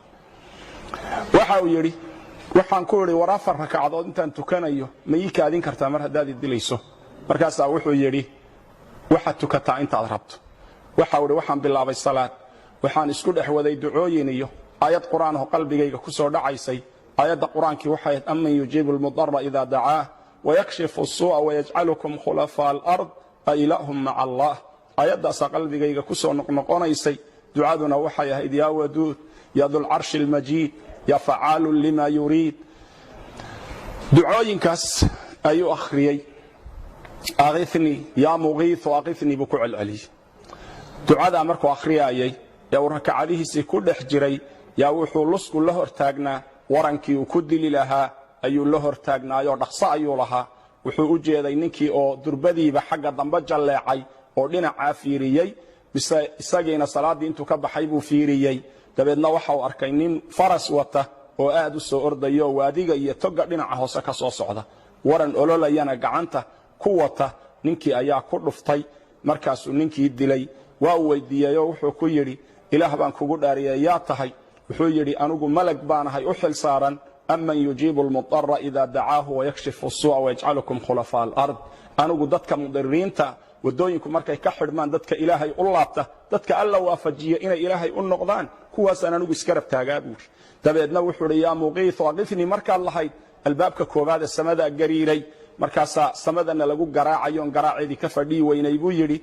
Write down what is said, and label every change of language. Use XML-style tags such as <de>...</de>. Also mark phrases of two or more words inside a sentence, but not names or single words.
<so>waxa uu yiri waxaan ku yiri war 4 rakacadood intaan tukanayo ma ii kaadin kartaa mar hadaad dilayso. markaas wuxuu yiri waxa tukataa intaad rabto. waxa uu yiri waxaan bilaabay salaad. waxaan isku dhaxwaday ducooyin iyo aayad quraan oo qalbigayga ku soo dhacaysay. aayada quraankii waxay ahayd</so> <ar>أمن يجيب المضطر إذا دعاه ويكشف السوء ويجعلكم خلفاء الأرض أإله مع الله.</ar> <so>aayadaas qalbigayga ku soo noqnoqonaysay. ducaduna waxay ahayd</so> <ar>يا ودود يا ذا العرش المجيد يا فعالا لما يريد.</ar> <so>ducooyinkaas ayuu akhriyay.</so> <ar>أغثني يا مغيث وأغثني بكعال علي.</ar> <so>ducada markuu akhriyay yaa rakacadihiisa ku dhex jiray yaa wuxuu lusku la hortaagnaa warankii uu ku dili lahaa ayuu la hortaagnaayo dhaqso ayuu lahaa. wuxuu u jeeday ninkii oo durbadiiba xagga dambe jaleecay oo dhinaca fiiriyay isagiina salaadii intuu ka baxay buu fiiriyay. dabeedna waxa uu arkay nin faras wata oo aad u soo ordayo waadiga iyo toga dhinaca hoose ka soo socda. waran ololayana gacanta ku wata. ninkii ayaa ku dhuftay. markaasuu ninkii dilay. waa weydiiyay oo wuxuu ku yiri ilaah baan kugu dhaariyay yaa tahay. wuxuu yiri anigu malag baanahay u xil saaran</so> <ar>أمن يجيب المضطر إذا دعاه ويكشف السوء ويجعلكم خلفاء الأرض.</ar> <so>anigu dadka mudiriinta wadooyinku markay ka xidhmaan dadka ilaahay u laabta dadka alla waafajiyo inay ilaahay u noqdaan kuwaas aan anigu iska rabtaagaa buuri. dabeedna wuxuu yiri</so> <ar>يا مغيث وقفني</ar> <so>markaad lahayd albaabka koobaad ee samada gariiray. markaasa samadana lagu garaacayo garaaceedii ka fadhii weynay buu yiri.</so>